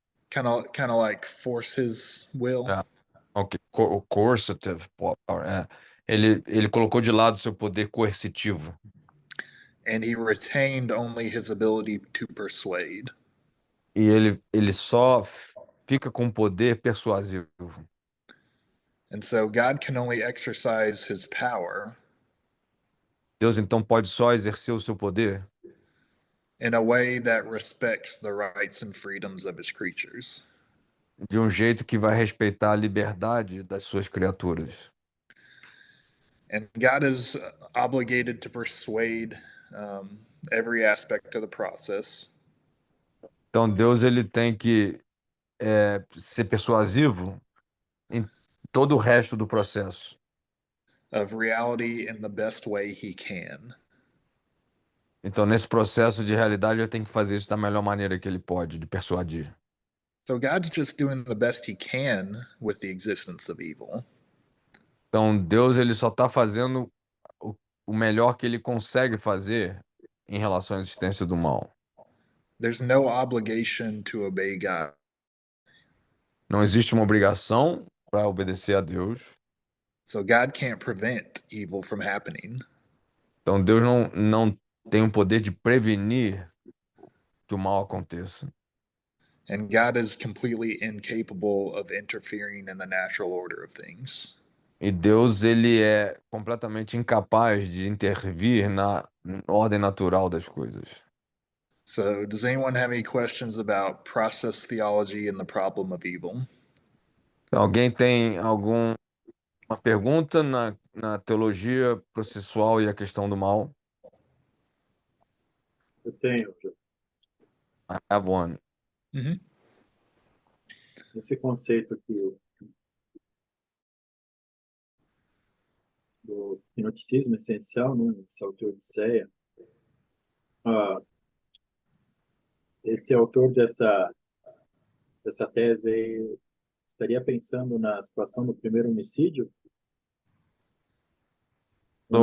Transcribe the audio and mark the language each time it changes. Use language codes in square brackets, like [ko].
[en] Kind of like force his will. é, okay, coercitive power, é. [pt] Ele colocou de lado seu poder coercitivo. [en] And he retained only his ability to persuade. [pt] E ele só fica com poder persuasivo. [en] And so God can only exercise his power [pt] Deus então pode só exercer o seu poder [en] in a way that respects the rights and freedoms of his creatures. [pt] de um jeito que vai respeitar a liberdade das suas criaturas. [en] And God is obligated to persuade every aspect of the process. [pt] Então Deus, ele tem que ser persuasivo em todo o resto do processo. [en] Of reality in the best way he can. [pt] Então, nesse processo de realidade, ele tem que fazer isso da melhor maneira que ele pode, de persuadir. [en] So God's just doing the best he can with the existence of evil. [pt] Então, Deus, ele só está fazendo o melhor que ele consegue fazer em relação à existência do mal. [en] There's no obligation to obey God. [pt] Não existe uma obrigação para obedecer a Deus. [en] So God can't prevent evil from happening. [pt] Então, Deus não tem o poder de prevenir que o mal aconteça. [en] And God is completely incapable of interfering in the natural order of things. [pt] E Deus, ele é completamente incapaz de intervir na ordem natural das coisas. [en] So, does anyone have any questions about process theology and the problem of evil? [pt] Alguém tem alguma pergunta na teologia processual e a questão do mal? Eu tenho. [en] I have one. Mm-hmm. [pt] Esse conceito aqui do hipnoticismo essencial, né, esse autor de Ceia, esse autor dessa tese aí estaria pensando na situação do primeiro homicídio, quando